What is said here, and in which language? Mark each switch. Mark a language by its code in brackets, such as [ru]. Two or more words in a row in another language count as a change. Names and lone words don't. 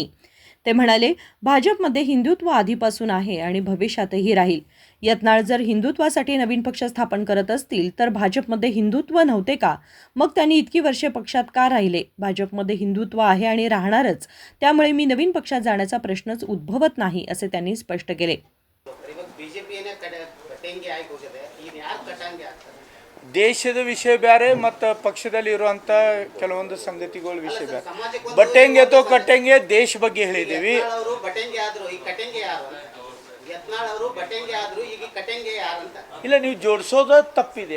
[mr] ते म्हणाले, भाजपमध्ये हिंदुत्व आधीपासून आहे आणि भविष्यातही राहील. यत्नाळ जर हिंदुत्वासाठी नवीन पक्ष स्थापन करत असतील तर भाजपमध्ये हिंदुत्व नव्हते का? मग त्यांनी इतकी वर्षे पक्षात का राहिले? भाजपमध्ये हिंदुत्व आहे आणि राहणारच. त्यामुळे मी नवीन पक्षात जाण्याचा प्रश्नच उद्भवत नाही, असे त्यांनी स्पष्ट केले. [kn] ದೇಶದ ವಿಷಯ ಬೇರೆ ಮತ್ತು ಪಕ್ಷದಲ್ಲಿ ಇರುವಂಥ ಕೆಲವೊಂದು ಸಂಗತಿಗಳ ವಿಷಯ ಬೇರೆ. ಬಟ್ಟೆಂಗೆ ಅಥವಾ ಕಟ್ಟೆಂಗೆ ದೇಶ ಬಗ್ಗೆ ಹೇಳಿದ್ದೀವಿ. ಇಲ್ಲ, ನೀವು ಜೋಡಿಸೋದು ತಪ್ಪಿದೆ.